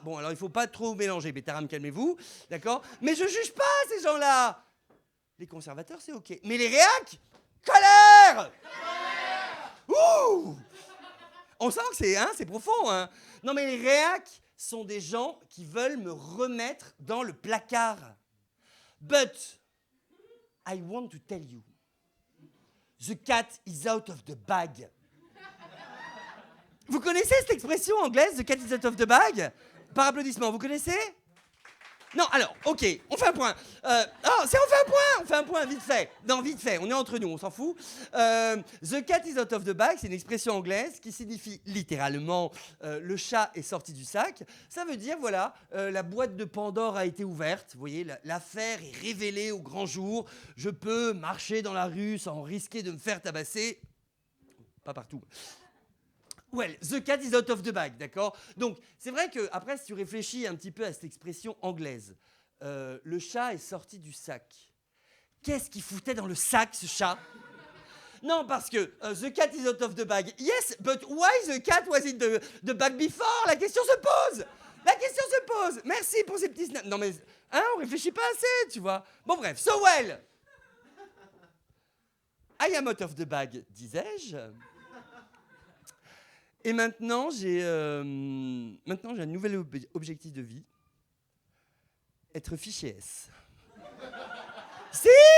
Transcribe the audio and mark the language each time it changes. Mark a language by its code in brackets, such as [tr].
[fr] Bon, alors il faut pas trop mélanger, Bétaram, calmez-vous, d'accord? Mais je juge pas ces gens-là. Les conservateurs, c'est ok. Mais les réacs, colère. Ouh. On sent que c'est profond, hein. Non, mais les réacs sont des gens qui veulent me remettre dans le placard. [en] But I want to tell you, the cat is out of the bag. [fr] Vous connaissez cette expression anglaise, [en] the cat is out of the bag? [fr] Par applaudissement, vous connaissez? Non, alors, ok, on fait un point. On fait un point, vite fait. Non, vite fait, on est entre nous, on s'en fout. [en] The cat is out of the bag, [fr] c'est une expression anglaise qui signifie littéralement le chat est sorti du sac. Ça veut dire, voilà, la boîte de Pandore a été ouverte. Vous voyez, l'affaire est révélée au grand jour. Je peux marcher dans la rue sans risquer de me faire tabasser. Pas partout. [en] Well, the cat is out of the bag, d'accord? [fr] Donc, c'est vrai que, après, si tu réfléchis un petit peu à cette expression anglaise, le chat est sorti du sac. Qu'est-ce qu'il foutait dans le sac, ce chat? Non, parce que [en] the cat is out of the bag. Yes, but why the cat was in the bag before? [fr] La question se pose. Merci pour ces petits snaps. Non, mais, on réfléchit pas assez, tu vois. Bon, bref, [en] so well. I am out of the bag, disais-je. [fr] Et maintenant, j'ai un nouvel objectif de vie. Être fichier S. Si?